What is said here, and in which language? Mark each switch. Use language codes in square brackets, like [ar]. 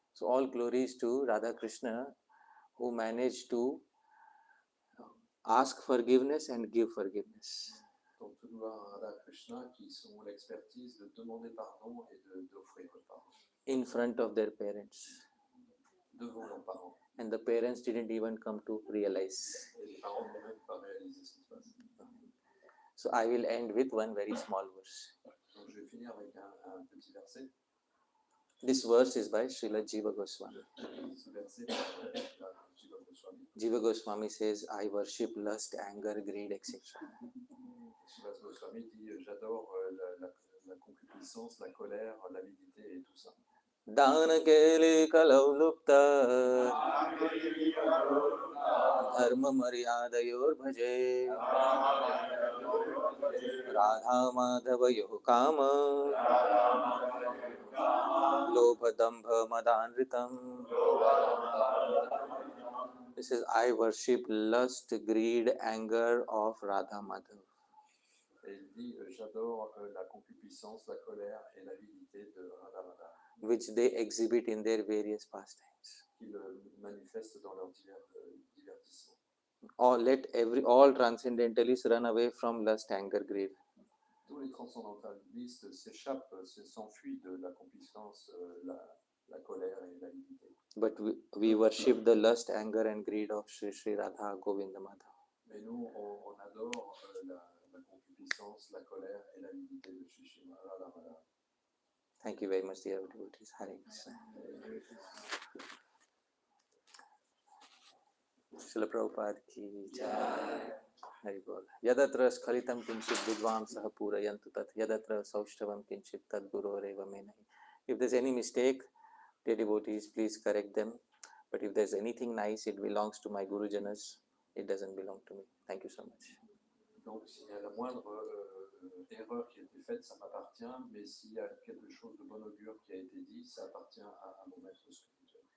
[en] So all glories to Radha Krishna, who managed to ask forgiveness and give forgiveness. [fr] Donc tout gloire à Radha Krishna qui sont l'expertise de demander pardon et d'offrir le pardon. [en] In front of their parents. [fr] Devant leurs parents. [en] And the parents didn't even come to realize. [fr] Et les parents n'ont même pas réalisé ce qui se passe. [en] So I will end with one very small verse. [fr] Donc je vais finir avec un petit verset. [en] This verse is by Srila Jiva Goswami. [fr] Ce verset est par Jiva Goswami. [en] Jiva Goswami says, I worship lust, anger, greed, etc. [fr] Jiva Goswami dit, j'adore la concupiscence, la colère, l'avidité et tout ça. [sa] दान केले कलौ लुप्त धर्म मर्यादयोर भजे राधा माधवयोः काम लोभ दंभ मदान्वितम्. [en] This is I worship lust, greed, anger of Radha Madhav. [fr] Et il dit, j'adore la concupiscence, la colère et l'avidité de Radha Madhav. [en] Which they exhibit in their various pastimes. [fr] Qu'ils manifestent dans leurs divertissements. [en] All transcendentalists run away from lust, anger, greed. [fr] Tous les transcendantalistes s'enfuient de la concupiscence, la colère et l'avidité. [en] But we worship the lust, anger and greed of Sri Radha Govinda Madhav. [fr] Mais nous, on adore la concupiscence, la colère et l'avidité de Sri Radha Madhav. [en] Thank you very much, dear devotees. Hare Krishna. [hi] Srila Prabhupada ki jai. Hari Bol. [sa] Yadatra skhalitam kinchit vidvamsah purayantu tat yadatra saushtavam kinchit tad guroreva menahi. [en] If there's any mistake, dear devotees, please correct them. But if there's anything nice, it belongs to my Gurujanas. It doesn't belong to me. Thank you so much. [fr] Donc, s'il y a la moindre erreur qui a été faite, ça m'appartient, mais s'il y a quelque chose de bon augure qui a été dit, ça appartient à mon maître spirituel.